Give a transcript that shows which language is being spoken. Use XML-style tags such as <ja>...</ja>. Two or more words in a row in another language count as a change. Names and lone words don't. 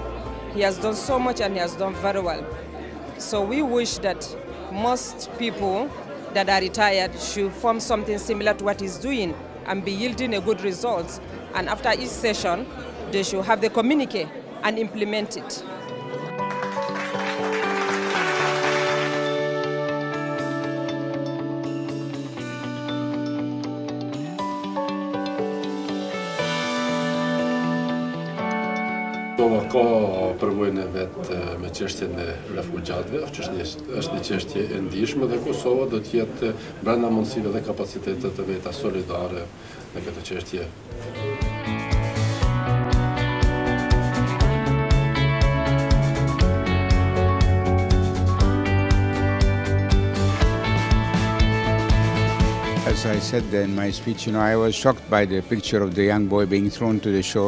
<en>He has done so much and he has done very well. So we wish that most people that are retired should form something similar to what he's doing and be yielding a good result. And after each session, they should have the communique and implement it.</en> <sq>Ka përvojën e vetë me çështjen e refugjatëve, është një çështje e ndihshme dhe Kosova do të jetë brenda mundësive dhe kapacitetet të veta solidare në këtë çështje.</sq> <en>As I said in my speech, I was shocked by the picture of the young boy being thrown to the shore.</en>